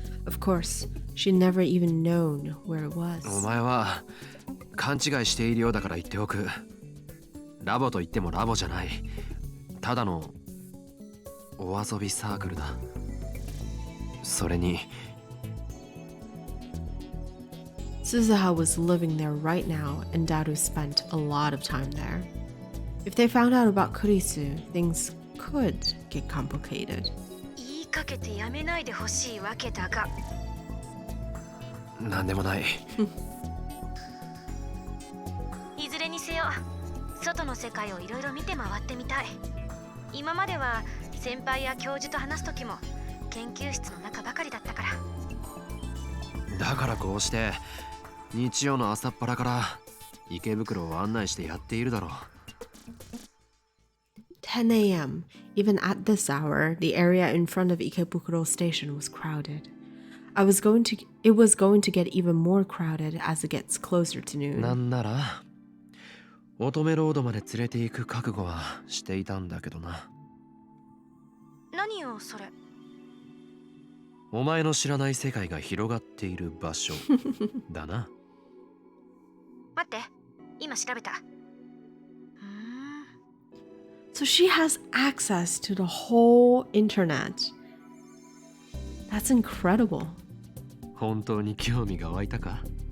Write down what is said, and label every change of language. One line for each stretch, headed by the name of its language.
English: Of course, she'd never even known where it was.
Japanese: お前は勘違いしているようだから言っておく。ラボと言ってもラボじゃない。ただのお遊びサークルだ。それに
English: Suzuha was living there right now, and Daru spent a lot of time there. If they found out about Kurisu, things could get complicated.
Japanese: 言いかけてやめないでほしいわけだが。なんでもない。いずれにせよ、外の世界をいろいろ見て回ってみたい。今までは先輩や教授と話す時も研究室の中ばかりだったから。だからこうして日曜の朝っぱらから池袋を案内してやっているだろう。
English: 10 a.m. Even at this hour, the area in front of Ikebukuro Station was crowded. It was going to get even more crowded as it gets closer to noon.
Japanese: なんなら乙女ロードまで連れて行く覚悟はしていたんだけどな。何よそれ。お前の知らない世界が広がっている場所だな。待って、今調べた。
English: So she has access to the whole internet. That's incredible.
Japanese: 本当に興味が湧いたか？